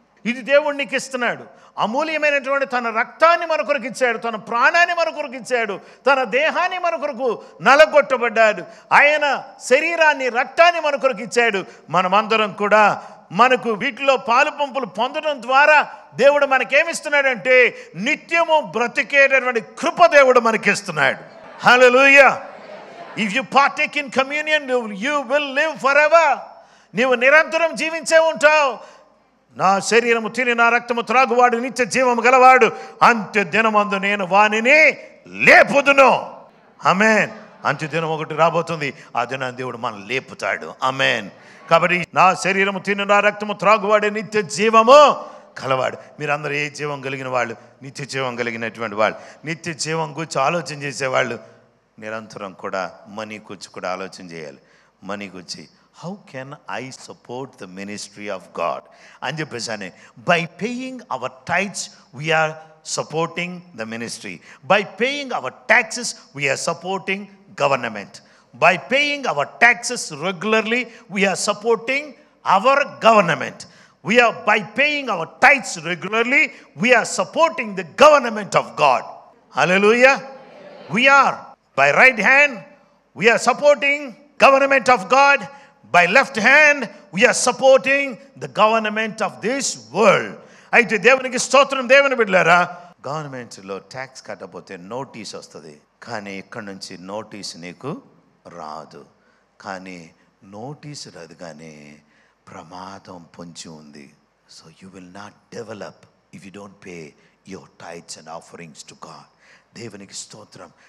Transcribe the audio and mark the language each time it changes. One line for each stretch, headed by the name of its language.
Telugu: ఇది దేవుడు నీకు ఇస్తున్నాడు. అమూల్యమైనటువంటి తన రక్తాన్ని మన కొరకు ఇచ్చాడు, తన ప్రాణాన్ని మన కొరకు ఇచ్చాడు, తన దేహాన్ని మన కొరకు నలగొట్టబడ్డాడు, ఆయన శరీరాన్ని, రక్తాన్ని మన కొరకు ఇచ్చాడు. మనమందరం కూడా మనకు వీటిలో పాలు పంపులు పొందడం ద్వారా దేవుడు మనకేమిస్తున్నాడంటే నిత్యము బ్రతికేటటువంటి కృప దేవుడు మనకిస్తున్నాడు. హల్లెలూయా.
English: If you partake in communion, you will live forever.
Telugu: నీవు నిరంతరం జీవించే ఉంటావు. నా శరీరము తిని నా రక్తము త్రాగువాడు నిత్య జీవము గలవాడు, అంత్య దినమందు నేను వానిని లేపుదును. ఆమేన్. అంత్య దినం ఒకటి రాబోతుంది, ఆ దినాన్ని దేవుడు మనం లేపుతాడు. ఆమేన్. కాబట్టి నా శరీరము తిని నా రక్తము త్రాగువాడే నిత్య జీవము కలవాడు. మీరందరూ ఏ జీవం కలిగిన వాళ్ళు? నిత్య జీవం కలిగినటువంటి వాళ్ళు, నిత్య జీవం గురించి ఆలోచన చేసేవాళ్ళు నిరంతరం కూడా మనీ గురించి కూడా ఆలోచన చేయాలి. మనీ గురించి
English: how can I support the ministry of God
Telugu: అని చెప్పేసి అని,
English: By paying our tithes we are supporting the ministry. By paying our taxes we are supporting government. By paying our taxes regularly, we are supporting our government. By paying our tithes regularly, we are supporting the government of God. Hallelujah. We are. By right hand, we are supporting government of God. By left hand, we are supporting the government of this world.
Telugu: అయితే దేవునికి స్తోత్రం. దేవుని బిడ్డలారా, గవర్నమెంట్లో tax కట్టకపోతే notice వస్తుంది, కానీ ఇక్కడ నుంచి నోటీస్ నీకు రాదు. కానీ నోటీసు రాదు, కానీ ప్రమాదం పొంచి ఉంది.
English: So you will not develop if you don't pay your tithes and offerings to God.
Telugu: దేవునికి స్తోత్రం.